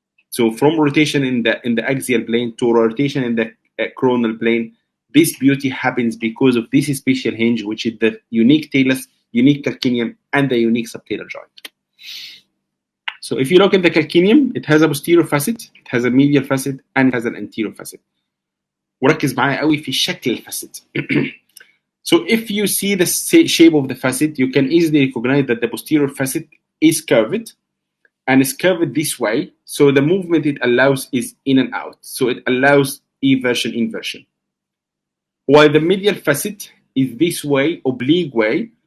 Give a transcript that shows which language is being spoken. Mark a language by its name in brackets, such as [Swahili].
[English] So from rotation in the axial plane to rotation in the coronal plane, this beauty happens because of this special hinge, which is the unique talus, unique calcaneum, and the unique subtalar joint. So if you look at the calcaneum, it has a posterior facet, it has a medial facet, and it has an anterior facet. [Arabic] وركز معايا قوي في شكل الفاسد. [English] So if you see the shape of the facet, you can easily recognize that the posterior facet is curved, and is curved this way. So the movement it allows is in and out. So it allows eversion, inversion. While the medial facet is this way, oblique way.